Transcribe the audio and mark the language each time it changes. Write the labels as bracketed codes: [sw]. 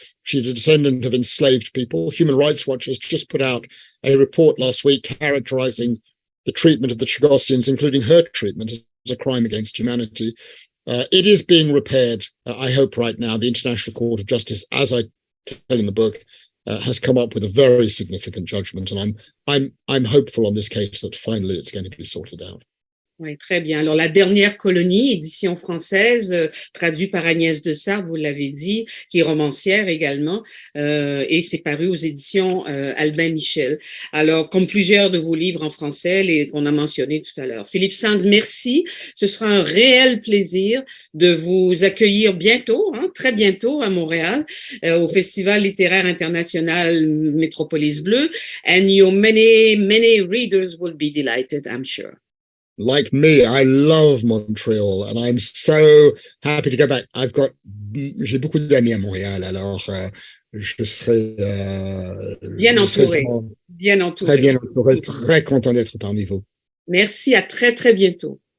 [en] She's a descendant of enslaved people. Human Rights Watch has just put out a report last week characterizing the treatment of the Chagossians, including her treatment, as a crime against humanity. It is being repaired, I hope, right now. The International Court of Justice, as I tell in the book, has come up with a very significant judgment, and I'm hopeful on this case that finally it's going to be sorted out. [fr] Oui, très bien. Alors, La Dernière Colonie, édition française, traduit par Agnès de Sarthe, vous l'avez dit, qui est romancière également, et c'est paru aux éditions Albin Michel. Alors, comme plusieurs de vos livres en français, qu'on a mentionnés tout à l'heure. Philippe Sands, merci. Ce sera un réel plaisir de vous accueillir bientôt, très bientôt à Montréal, au Festival littéraire international Métropolis Bleue. [en] And your many readers will be delighted, I'm sure. Like me, I love Montreal, and I'm so happy to go back. [fr] J'ai beaucoup d'amis à Montréal, alors je serai bien entouré, bien entouré, très bien entouré, très content d'être parmi vous. Merci, à très très bientôt.